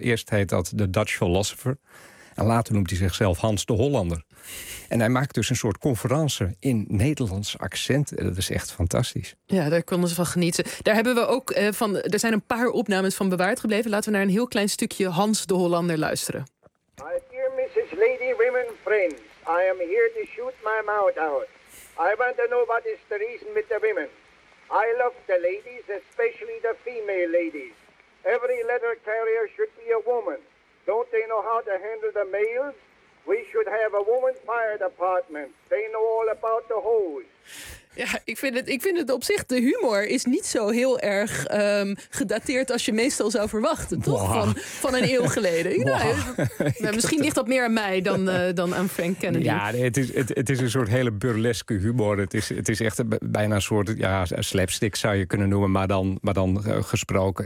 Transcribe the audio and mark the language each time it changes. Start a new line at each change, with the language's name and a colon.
Dutch: Eerst heet dat de Dutch Philosopher. En later noemt hij zichzelf Hans de Hollander. En hij maakt dus een soort conferentie in Nederlands accent. Dat is echt fantastisch. Ja, daar konden ze van genieten. Daar hebben we ook van. Er zijn een paar opnames van bewaard gebleven. Laten we naar een heel klein stukje Hans de Hollander luisteren.
English: My dear Mrs. Lady Women Friends. I am here to shoot my mouth out. I want to know what is the reason with the women. I love the ladies, especially the female ladies. Every letter carrier should be a woman. Don't they know how to handle the mails? We should have a woman fire department. They know all about the hose.
Dutch: Ja, ik vind het op zich, de humor is niet zo heel erg gedateerd als je meestal zou verwachten, toch? Wow. Van een eeuw geleden. Wow. Nou, misschien ligt dat meer aan mij dan aan Frank Kennedy. Ja, het is een soort hele burleske humor. Het is echt bijna een soort slapstick zou je kunnen noemen, maar dan gesproken.